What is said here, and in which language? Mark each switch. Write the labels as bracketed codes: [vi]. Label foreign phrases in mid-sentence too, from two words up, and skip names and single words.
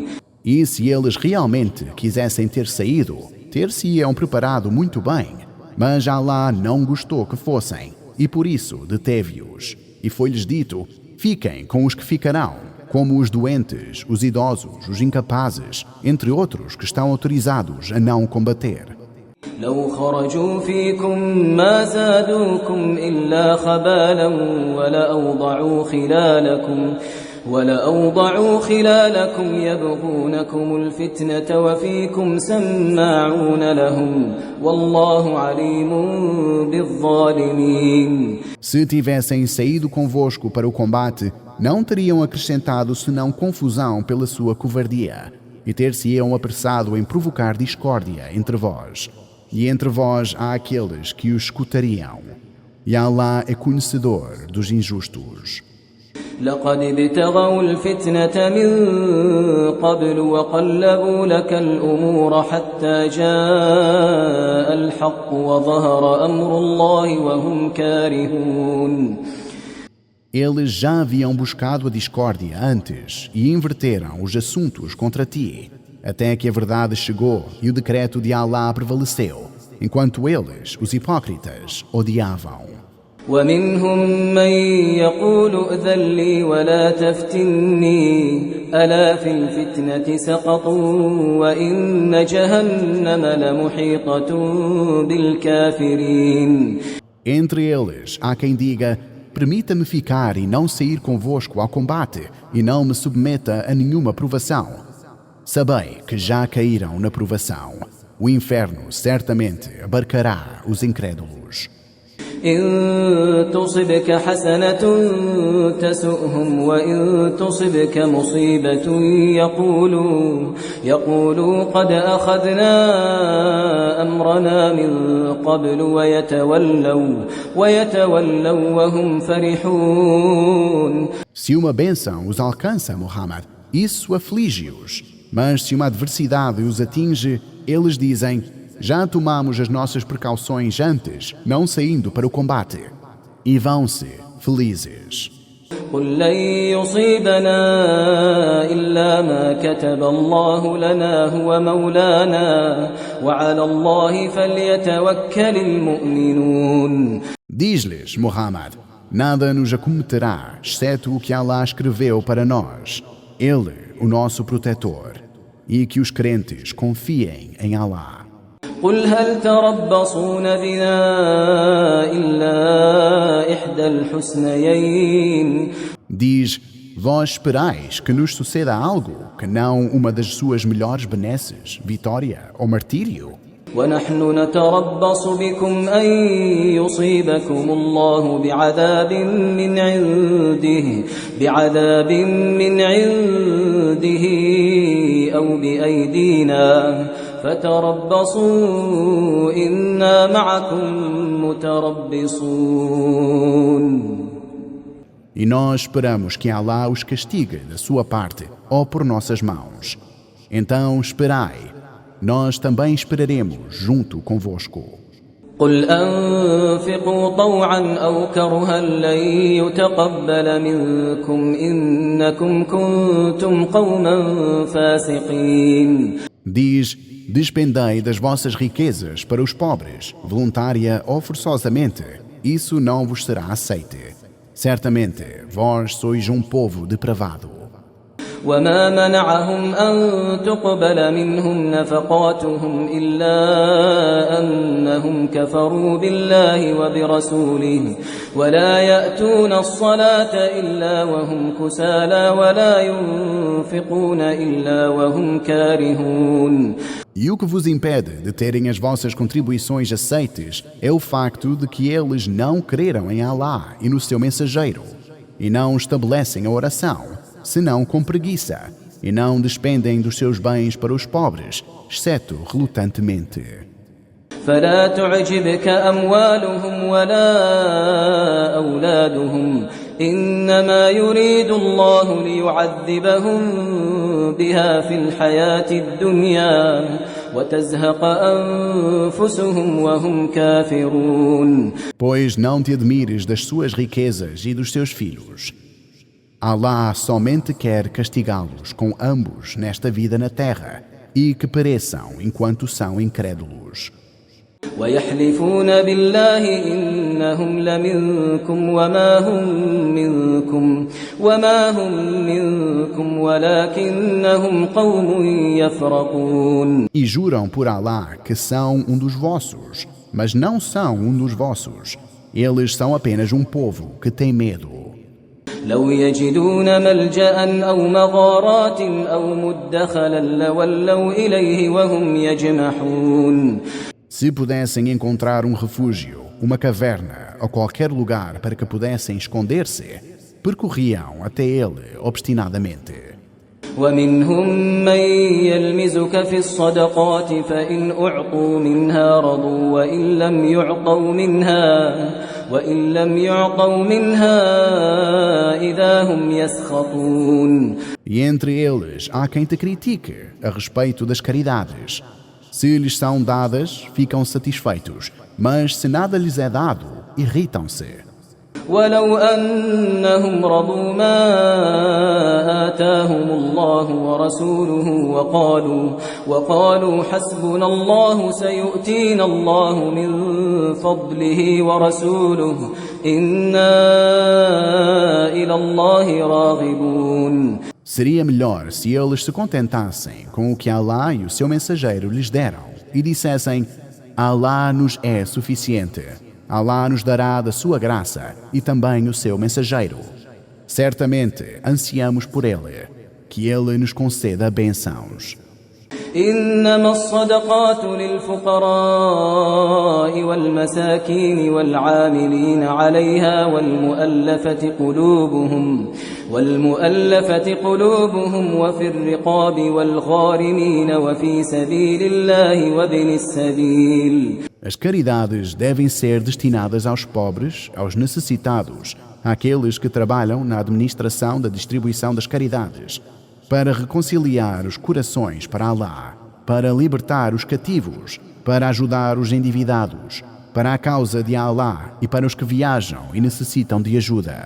[pt] E se eles realmente quisessem ter saído, ter-se-iam preparado muito bem, mas Allah não gostou que fossem, e por isso deteve-os. E foi-lhes dito: fiquem com os que ficarão, como os doentes, os idosos, os incapazes, entre outros que estão autorizados a não combater. [ar] لو خرجوا فيكم ما زادوكم إلا خبالا ولأوضعوا خلالكم يبغونكم الفتنة وفيكم سماعون لهم والله عليم بالظالمين. [pt] Se tivessem saído convosco para o combate, não teriam acrescentado senão confusão pela sua covardia. e ter-se-ão apressado em provocar discórdia entre vós. E entre vós há aqueles que os escutariam. E Allah é conhecedor dos injustos. [ar] لقد ابتغوا الفتنة من قبل وقلبوا لك الأمور حتى جاء الحق وظهر أمر الله وهم كارهون. [pt] Eles já haviam buscado a discórdia antes e inverteram os assuntos contra ti, até que a verdade chegou e o decreto de Allah prevaleceu, enquanto eles, os hipócritas, odiavam. [ar] ومنهم من يقول ائذن لي ولا تفتني ألا في الفتنة سقطوا وإن جهنم لمحيطة بالكافرين. [pt] Entre eles há quem diga: permita-me ficar e não sair convosco ao combate e não me submeta a nenhuma provação. Sabei que já caíram na provação. O inferno certamente abarcará os incrédulos. [ar] إن تصبك حسنة تسؤهم وإن تصبك مصيبة يقولوا قد أخذنا أمرنا من قبل ويتولوا وهم فرحون. [pt] Se uma bênção os alcança, Muhammad, isso aflige-os. Mas se uma adversidade os atinge, eles dizem: já tomamos as nossas precauções antes, não saindo para o combate. E vão-se felizes. [ar] قل لن يصيبنا إلا ما كتب الله لنا هو مولانا وعلى الله فليتوكل المؤمنون. [pt] Diz-lhes, Muhammad, nada nos acometerá, exceto o que Allah escreveu para nós. Ele, o nosso protetor. E que os crentes confiem em Allah. [ar] قل هل تربصون بنا إلا إحدى الحسنيين. [pt] Diz: vós esperais que nos suceda algo que não uma das suas melhores benesses, vitória ou martírio? [ar] ونحن نتربص بكم أن يصيبكم الله بعذاب من عنده أو بأيدينا فتربصوا إنا معكم متربصون. [pt] E nós esperamos que Allah os castigue da sua parte ou por nossas mãos. Então esperai, nós também esperaremos junto convosco. [ar] قل أنفقوا طوعا أو كرها لن يتقبل منكم إنكم كنتم قوما فاسقين. [pt] Diz: despendei das vossas riquezas para os pobres, voluntária ou forçosamente, isso não vos será aceite. Certamente, vós sois um povo depravado. [ar] وما منعهم أن تقبل منهم نفقاتهم إلا أنهم كفروا بالله وبرسوله ولا يأتون الصلاة إلا وهم كسالى ولا ينفقون إلا وهم كارهون. [pt] E o que vos impede de terem as vossas contribuições aceites é o facto de que eles não creram em Allah e no seu mensageiro, e não estabelecem a oração, senão com preguiça, e não despendem dos seus bens para os pobres, exceto relutantemente. [ar] فلا تعجبك أموالهم ولا أولادهم إنما يريد الله ليعذبهم بها في الحياة الدنيا وتزهق أنفسهم وهم كافرون. [pt] Pois não te admires das suas riquezas e dos seus filhos. Allah somente quer castigá-los com ambos nesta vida na terra e que pereçam enquanto são incrédulos. [ar] ويحلفون بالله إنهم لمنكم وما هم منكم ولكنهم قوم يفرقون. [pt] E juram por Allah que são um dos vossos, mas não são um dos vossos. Eles são apenas um povo que tem medo. [ar] لو يجدون ملجأ أو مغارات أو مدخلا لولوا إليه وهم يجمحون. [pt] Se pudessem encontrar um refúgio, uma caverna ou qualquer lugar para que pudessem esconder-se, percorriam até ele obstinadamente. [ar] ومنهم من يلمزك في الصدقات فإن أعطوا منها رضوا وإن لم يعطوا منها إذا هم يسخطون. [pt] E entre eles há quem te critique a respeito das caridades. Se lhes são dadas, ficam satisfeitos, mas se nada lhes é dado, irritam-se. [ar] ولو أنهم رضوا ما آتاهم الله ورسوله وقالوا حسبنا الله سيؤتينا الله من فضله ورسوله إنا إلى الله راغبون. [pt] Seria melhor se eles se contentassem com o que Allah e o seu mensageiro lhes deram e dissessem: Allah nos é suficiente. Allah nos dará da sua graça e também o seu mensageiro. Certamente ansiamos por ele, que ele nos conceda bênçãos. [ar] إنما الصدقات للفقراء والمساكين والعاملين عليها والمؤلفة قلوبهم وفي الرقاب والغارمين وفي سبيل الله وابن السبيل. [pt] As caridades devem ser destinadas aos pobres, aos necessitados, àqueles que trabalham na administração da distribuição das caridades, para reconciliar os corações para Allah, para libertar os cativos, para ajudar os endividados, para a causa de Allah e para os que viajam e necessitam de ajuda.